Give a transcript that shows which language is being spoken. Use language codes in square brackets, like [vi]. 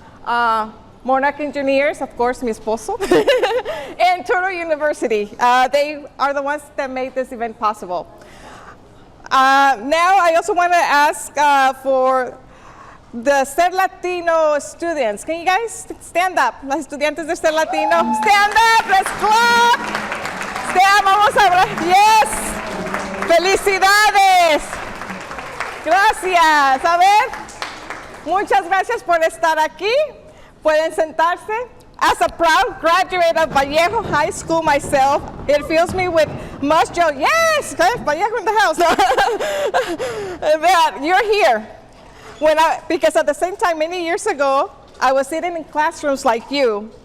[en] Monarch Engineers, of course, [es] mi esposo, [en] and Turtle University. They are the ones that made this event possible. Now, I also want to ask for the Ser Latino students. Can you guys stand up? [es] Las estudiantes de Ser Latino. [en] Stand up, let's clap. [es] Vamos a hablar. [en] Yes. [es] Felicidades. Gracias. A ver. Muchas gracias por estar aquí. Pueden sentarse. [en] As a proud graduate of Vallejo High School myself, it fills me with much joy. Yes. Vallejo in the house. That you're here. Because at the same time, many years ago, I was sitting in classrooms like you.